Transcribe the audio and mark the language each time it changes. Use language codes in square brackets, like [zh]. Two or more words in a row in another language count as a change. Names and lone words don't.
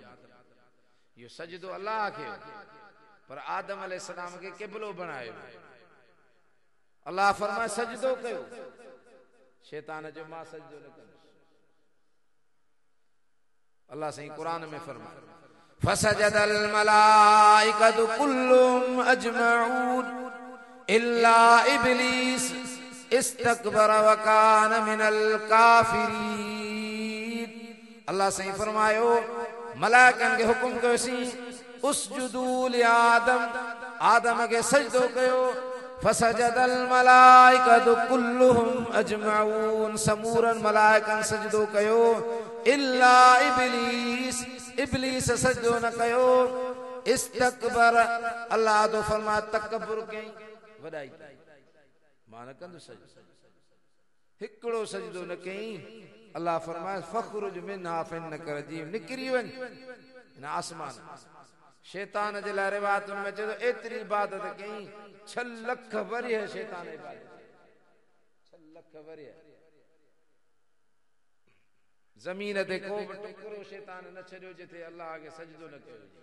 [sd] इहो सजदो अल्लाह खे पर आदम अलैहिस्सलाम खे क़िबलो बणायो। अल्लाह फरमाए सजदो कयो शैतान जो मां सजदो न कंदुसि। अल्लाह साईं कुरान में फरमाए [ar] فسجد الملائكة كلهم أجمعون إلا إبليس استكبر وكان من الكافرين. [sd] अल्लाह साईं फरमायो मलाइकनि खे हुकुम कयोसीं [ar] اسجدوا لآدم [sd] आदम खे सजदो कयो [ar] فسجد الملائكة كلهم أجمعون [sd] समूरन मलाइकनि सजदो कयो इल्ला इब्लीस सजदो न कयो। इस्तकबर अल्लाह तो फरमाए तकब्बुर कई वॾाई मां न कंदुसि सजदो हिकिड़ो सजदो न कई। अल्लाह फरमाए [ar] فاخرج منها فإنك رجيم [sd] निकिरी वञ न आसमान। शैतान जे लाइ रिवायतुनि में चए एतिरी इबादत कई 6 लख वरिय शैतान इबादत 6 लख वरिय ज़मीन ते को बि टुकड़ो शैतान न छॾियो जिथे अल्लाह खे सजदो न कयो।